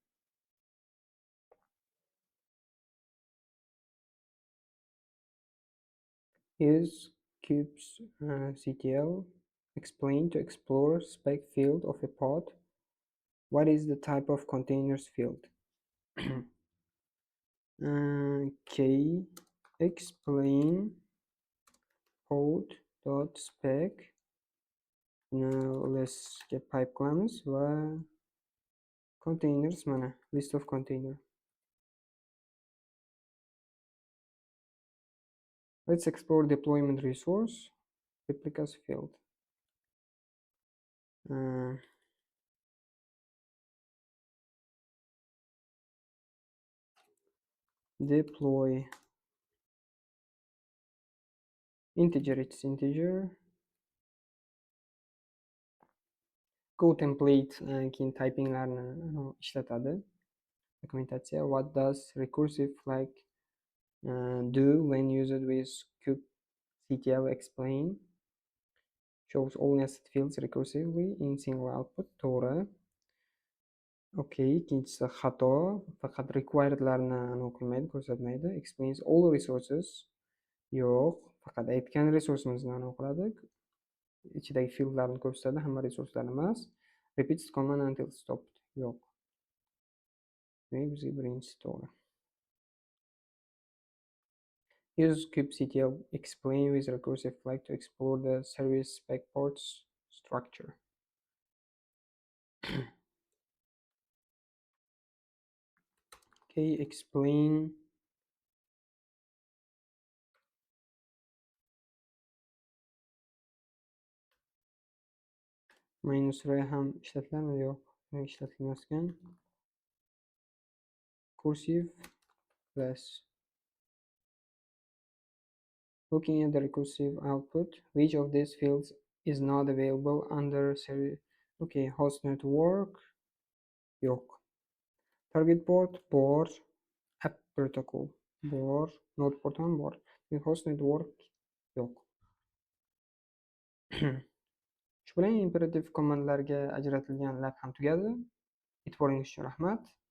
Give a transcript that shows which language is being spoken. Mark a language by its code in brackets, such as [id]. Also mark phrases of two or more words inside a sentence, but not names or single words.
[en] Use kubectl explain to explore spec field of a pod. What is the type of containers field? Explain pod dot spec. Now let's get pipe [uz] qilamiz va [en] containers mana list of container. Let's explore deployment resource replicas field. Deploy integer, it's integer. Go template [uz] keyin typinglarni ishlatadi. Dokumentatsiya. [en] What does recursive flag do when used with kubectl explain? Shows all nested fields recursively in single output. [uz] To'g'ri. Okay, ikkinchisi xato. Faqat requiredlarni qilmaydi, ko'rsatmaydi. [en] Explains all resources. [uz] Yo'q, faqat aytgan resursimizni qiladi. Ichidagi fieldlarni ko'rsatadi, hamma resurslarni emas. [en] Repeats command until stopped. [uz] Yo'q. Bizga birinchisi to'g'ri. [en] Use kubectl explain with recursive flag to explore the service spec ports structure. [uz] Okay, [en] explain minus r [uz] ham ishlatiladimi? Yo'q, ishlatilmasgan. [en] Cursive plus. Looking at the recursive output, which of these fields is not available under service? Okay, host network. [uz] yo'q. [en] Target port [uz] bor, [en] app protocol [uz] bor, [en] node port [uz] ham bor. [en] Host network [uz] yo'q. Shu bilan imperativ komandlarga ajratilgan lab ham tugadi. E'tiboringiz uchun rahmat.